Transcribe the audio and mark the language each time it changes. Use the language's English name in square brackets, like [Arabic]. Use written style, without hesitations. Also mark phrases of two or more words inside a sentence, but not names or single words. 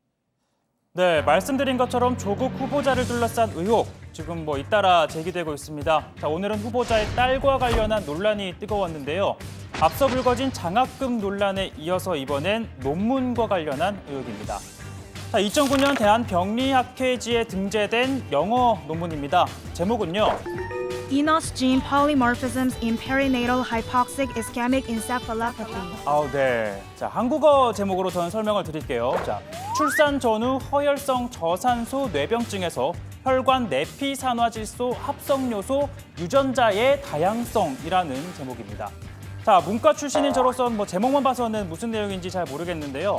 [Korean] 네, 말씀드린 것처럼 조국 후보자를 둘러싼 의혹 지금 잇따라 제기되고 있습니다. 자, 오늘은 후보자의 딸과 관련한 논란이 뜨거웠는데요. 앞서 불거진 장학금 논란에 이어서 이번엔 논문과 관련한 의혹입니다. 자, 2009년 대한병리학회지에 등재된 영어 논문입니다. 제목은요. [English] Enos gene polymorphisms in perinatal hypoxic ischemic encephalopathy. [Korean] 네. 자, 한국어 제목으로 저는 설명을 드릴게요. 자, 출산 전후 허혈성 저산소 뇌병증에서 혈관 내피산화질소 합성요소 유전자의 다양성이라는 제목입니다. 자, 문과 출신인 저로서는 제목만 봐서는 무슨 내용인지 잘 모르겠는데요.